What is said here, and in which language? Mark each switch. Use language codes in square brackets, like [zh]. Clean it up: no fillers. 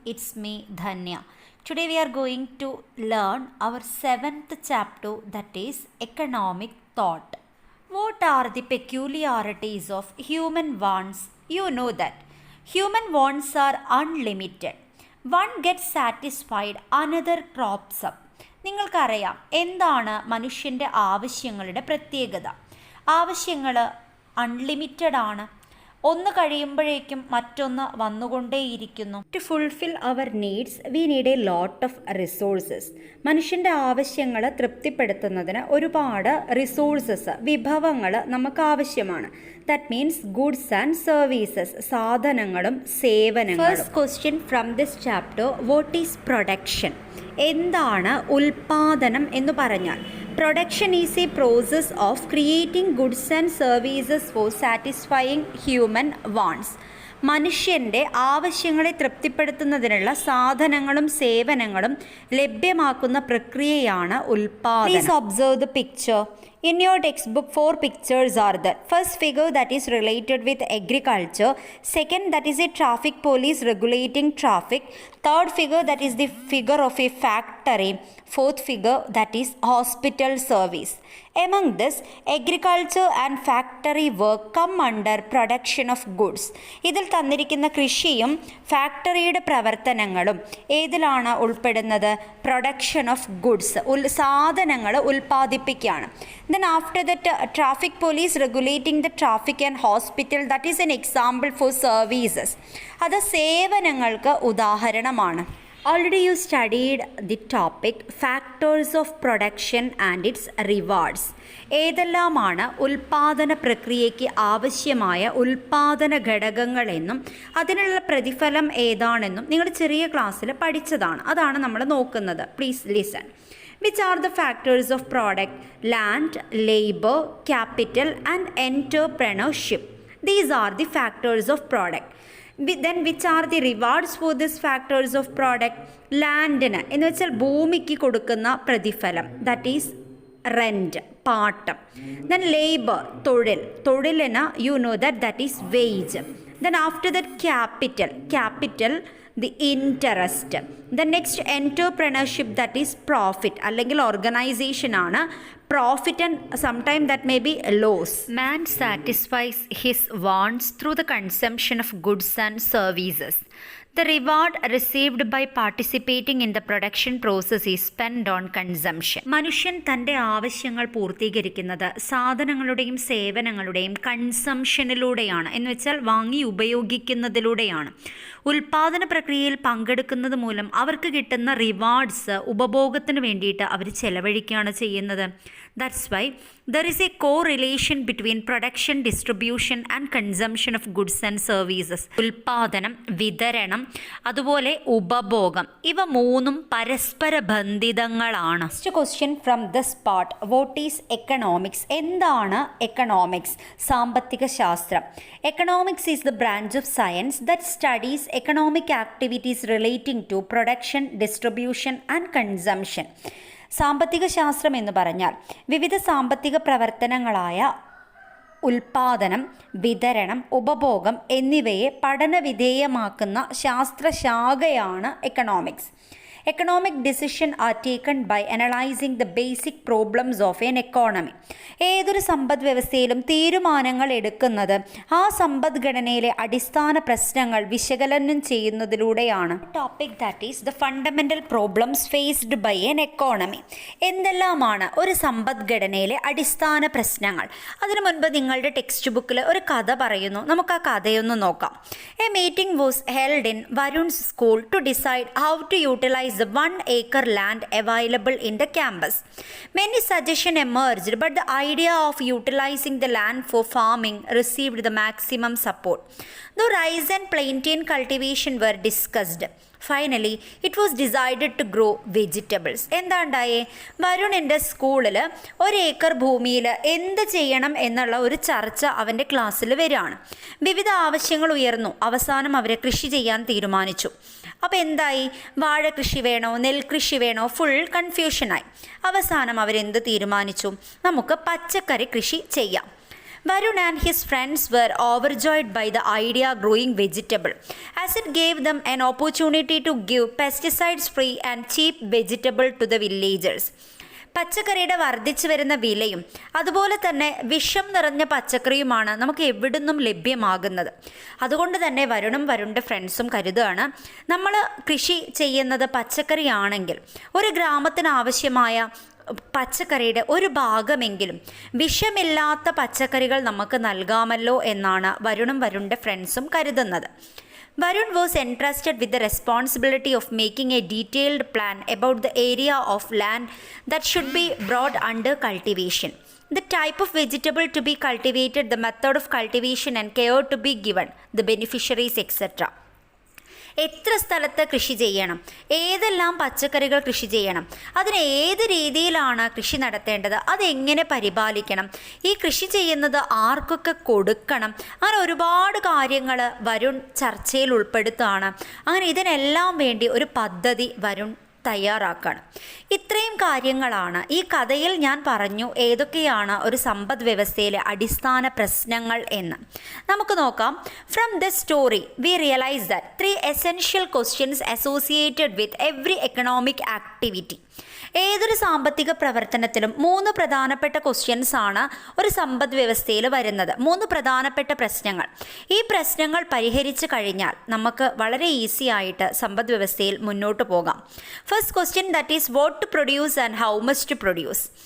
[en] It's me Dhanya. Today we are going to learn our 7th chapter, that is economic thought. What are the peculiarities of human wants? You know that human wants are unlimited. One gets satisfied, another crops up. [ml] നിങ്ങൾക്കറിയാം എന്താണ് മനുഷ്യൻ്റെ ആവശ്യങ്ങളുടെ പ്രത്യേകത. ആവശ്യങ്ങൾ unlimited ആണ്. ഒന്ന് കഴിയുമ്പോഴേക്കും മറ്റൊന്ന് വന്നുകൊണ്ടേയിരിക്കുന്നു. [en] To fulfil our needs we need a lot of resources. [ml] മനുഷ്യൻ്റെ ആവശ്യങ്ങൾ തൃപ്തിപ്പെടുത്തുന്നതിന് ഒരുപാട് റിസോഴ്സസ്, വിഭവങ്ങൾ നമുക്ക് ആവശ്യമാണ്. [en] that means goods and services, [ml] സാധനങ്ങളും സേവനങ്ങളും. [en] First question from this chapter, what is production? [ml] എന്താണ് ഉൽപാദനം എന്ന് പറഞ്ഞാൽ? [en] Production is a process of creating goods and services for satisfying human wants. [ml] മനുഷ്യൻ്റെ ആവശ്യങ്ങളെ തൃപ്തിപ്പെടുത്തുന്നതിനുള്ള സാധനങ്ങളും സേവനങ്ങളും ലഭ്യമാക്കുന്ന പ്രക്രിയയാണ് ഉൽപാദനം. [en] Please observe the picture. In your textbook, 4 pictures are there. First figure that is related with agriculture. Second, that is a traffic police regulating traffic. Third figure, that is the figure of a factory. Fourth figure, that is hospital service. Among this, agriculture and factory work come under production of goods. [ml] ഇതിൽ തന്നിരിക്കുന്ന കൃഷിയും ഫാക്ടറിയുടെ പ്രവർത്തനങ്ങളും ഏതിലാണ് ഉൾപ്പെടുന്നത്? [en] production of goods, [ml] സാധനങ്ങൾ ഉൽപ്പാദിപ്പിക്കുകയാണ്. [en] Then after that, traffic police regulating the traffic and hospital, that is an example for services. [ml] അത് സേവനങ്ങൾക്ക് ഉദാഹരണമാണ്. [en] Already you studied the topic factors of production and its rewards. [ml] ഏതെല്ലാമാണ് ഉൽപാദന പ്രക്രിയയ്ക്ക് ആവശ്യമായ ഉൽപാദന ഘടകങ്ങളെന്നും അതിനുള്ള പ്രതിഫലം ഏതാണെന്നും നിങ്ങൾ ചെറിയ ക്ലാസ്സിൽ പഠിച്ചതാണ്. അതാണ് നമ്മൾ നോക്കുന്നത്. [en] Please listen. Which are the factors of product? Land, labor, capital and entrepreneurship. These are the factors of product. Then which are the rewards for these factors of product? [ml] ലാൻഡിന് എന്ന് വെച്ചാൽ ഭൂമിക്ക് കൊടുക്കുന്ന പ്രതിഫലം, [en] that is rent, [ml] പാട്ടം. [en] then labour, [ml] തൊഴിലിന് [en] You know that is wage. Then after that capital the interest. The next entrepreneurship, that is profit, [ml] അല്ലെങ്കിൽ organisation ആണ്. [en] Profit and sometimes that may be loss. Man satisfies his wants through the consumption of goods and services. The reward received by participating in the production process is spent on consumption. [ml] മനുഷ്യൻ തൻ്റെ ആവശ്യങ്ങൾ പൂർത്തീകരിക്കുന്നത് സാധനങ്ങളുടെയും സേവനങ്ങളുടെയും കൺസംഷനിലൂടെയാണ്. എന്ന് വെച്ചാൽ വാങ്ങി ഉപയോഗിക്കുന്നതിലൂടെയാണ്. ഉൽപാദന പ്രക്രിയയിൽ പങ്കെടുക്കുന്നത് മൂലം അവർക്ക് കിട്ടുന്ന റിവാർഡ്സ് ഉപഭോഗത്തിന് വേണ്ടിയിട്ട് അവർ ചെലവഴിക്കുകയാണ് ചെയ്യുന്നത്. [en] That's why there is a correlation between production, distribution and consumption of goods and services. [ml] ഉൽപാദനം, വിതരണം, അതുപോലെ ഉപഭോഗം, ഇവ മൂന്നും പരസ്പര ബന്ധിതങ്ങളാണ്. [en] Next question from this part, what is economics? [ml] എന്താണ് എക്കണോമിക്സ്? സാമ്പത്തിക ശാസ്ത്രം. [en] Economics is the branch of science that studies economic activities relating to production, distribution and consumption. [ml] സാമ്പത്തിക ശാസ്ത്രം എന്ന് പറഞ്ഞാൽ വിവിധ സാമ്പത്തിക പ്രവർത്തനങ്ങളായ ഉൽപാദനം, വിതരണം, ഉപഭോഗം എന്നിവയെ പഠനവിധേയമാക്കുന്ന ശാസ്ത്രശാഖയാണ് economics. [en] Economic decisions are taken by analyzing the basic problems of an economy. [ml] ഏതൊരു സമ്പദ് വ്യവസ്ഥയിലും തീരുമാനങ്ങൾ എടുക്കുന്നത് ആ സമ്പദ്ഘടനയിലെ അടിസ്ഥാന പ്രശ്നങ്ങൾ വിശകലനം ചെയ്യുന്നതിലൂടെയാണ്. [en] Topic that is the fundamental problems faced by an economy. [ml] എന്തെല്ലാമാണ് ഒരു സമ്പദ്ഘടനയിലെ അടിസ്ഥാന പ്രശ്നങ്ങൾ? അതിനു മുൻപ് നിങ്ങളുടെ ടെക്സ്റ്റ് ബുക്കിൽ ഒരു കഥ പറയുന്നു. നമുക്ക് ആ കഥയൊന്ന് നോക്കാം. [en] A meeting was held in Varun's school to decide how to utilise the 1-acre land available in the campus. Many suggestions emerged, but the idea of utilizing the land for farming received the maximum support. Though rice and plantain cultivation were discussed, finally it was decided to grow vegetables. [ml] എന്താണ്ടായേ? വരുണിൻ്റെ സ്കൂളിൽ 1 acre ഭൂമിയിൽ എന്ത് ചെയ്യണം എന്നുള്ള ഒരു ചർച്ച അവൻ്റെ ക്ലാസ്സിൽ വരികയാണ്. വിവിധ ആവശ്യങ്ങൾ ഉയർന്നു. അവസാനം അവരെ കൃഷി ചെയ്യാൻ തീരുമാനിച്ചു. അപ്പോൾ എന്തായി? വാഴ കൃഷി വേണോ, നെൽകൃഷി വേണോ, ഫുൾ കൺഫ്യൂഷനായി. അവസാനം അവരെന്ത് തീരുമാനിച്ചു? നമുക്ക് പച്ചക്കറി കൃഷി ചെയ്യാം. [en] Varun and his friends were overjoyed by the idea of growing vegetable, as it gave them an opportunity to give pesticides-free and cheap vegetable to the villagers. [ml] പച്ചക്കറിയുടെ വർദ്ധിച്ചു വരുന്ന വിലയും അതുപോലെ തന്നെ വിഷം നിറഞ്ഞ പച്ചക്കറിയുമാണ് നമുക്ക് എവിടുന്നും ലഭ്യമാകുന്നത്. അതുകൊണ്ട് തന്നെ വരുണിൻ്റെ ഫ്രണ്ട്സും കരുതുകയാണ്, നമ്മൾ കൃഷി ചെയ്യുന്നത് പച്ചക്കറിയാണെങ്കിൽ ഒരു ഗ്രാമത്തിന് ആവശ്യമായ പച്ചക്കറിയുടെ ഒരു ഭാഗമെങ്കിലും വിഷമില്ലാത്ത പച്ചക്കറികൾ നമുക്ക് നൽകാമല്ലോ എന്നാണ് വരുണിൻ്റെ ഫ്രണ്ട്സും കരുതുന്നത്. [en] Varun was entrusted with the responsibility of making a detailed plan about the area of land that should be brought under cultivation, the type of vegetable to be cultivated, the method of cultivation and care to be given, the beneficiaries, etc. [ml] എത്ര സ്ഥലത്ത് കൃഷി ചെയ്യണം, ഏതെല്ലാം പച്ചക്കറികൾ കൃഷി ചെയ്യണം, അതിന് ഏത് രീതിയിലാണ് കൃഷി നടത്തേണ്ടത്, അതെങ്ങനെ പരിപാലിക്കണം, ഈ കൃഷി ചെയ്യുന്നത് ആർക്കൊക്കെ കൊടുക്കണം, അങ്ങനെ ഒരുപാട് കാര്യങ്ങൾ വരുൺ ചർച്ചയിൽ ഉൾപ്പെടുത്തുകയാണ്. അങ്ങനെ ഇതിനെല്ലാം വേണ്ടി ഒരു പദ്ധതി വരുൺ തയ്യാറാക്കുകയാണ്. ഇത്രയും കാര്യങ്ങളാണ് ഈ കഥയിൽ ഞാൻ പറഞ്ഞു ഏതൊക്കെയാണ് ഒരു സമ്പദ് വ്യവസ്ഥയിലെ അടിസ്ഥാന പ്രശ്നങ്ങൾ എന്ന്. നമുക്ക് നോക്കാം. [en] From this story we realise that 3 essential questions associated with every economic activity. [ml] ഏതൊരു സാമ്പത്തിക പ്രവർത്തനത്തിലും 3 പ്രധാനപ്പെട്ട ക്വസ്റ്റ്യൻസ് ആണ് ഒരു സമ്പദ് വ്യവസ്ഥയിൽ വരുന്നത്. 3 പ്രധാനപ്പെട്ട പ്രശ്നങ്ങൾ. ഈ പ്രശ്നങ്ങൾ പരിഹരിച്ചു കഴിഞ്ഞാൽ നമുക്ക് വളരെ ഈസി ആയിട്ട് സമ്പദ് വ്യവസ്ഥയിൽ മുന്നോട്ട് പോകാം. [en] First question, that is what to produce and how much to produce.